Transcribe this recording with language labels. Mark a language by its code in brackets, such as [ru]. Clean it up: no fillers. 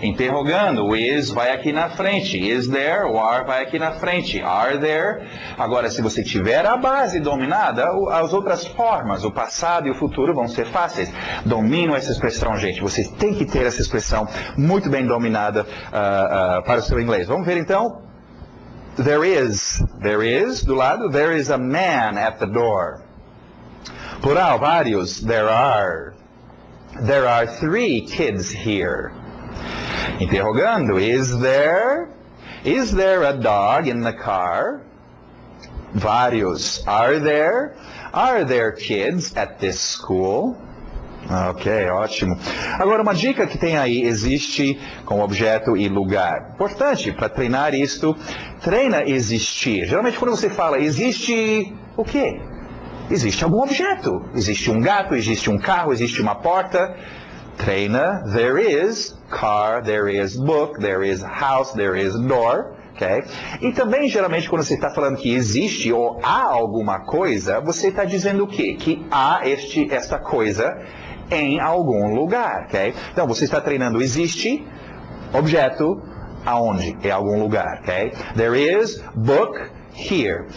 [pt] Interrogando, o is vai aqui na frente. Is there, o are vai aqui na frente. Are there. Agora, se você tiver a base dominada, as outras formas, o passado e o futuro vão ser fáceis. Dominam essa expressão, gente. Vocês têm que ter essa expressão muito bem dominada para o seu inglês. Vamos ver então. [en] There is, [pt] do lado, [en] there is a man at the door. Plural, [pt] vários, [en] there are 3 kids here. [pt] Interrogando, [en] is there a dog in the car? [pt] Vários, [en] are there kids at this school? [pt] Ok, ótimo. Agora, uma dica que tem aí, existe com objeto e lugar. Importante, para treinar isto, treina existir. Geralmente, quando você fala existe o quê? Existe algum objeto. Existe um gato, existe um carro, existe uma porta. Treina, [en] there is car, there is book, there is house, there is door. Okay? [pt] E também, geralmente, quando você está falando que existe ou há alguma coisa, você está dizendo o quê? Que há esta coisa em algum lugar. Okay? Então, você está treinando existe, objeto, aonde? Em algum lugar. [en] Okay? There is book here.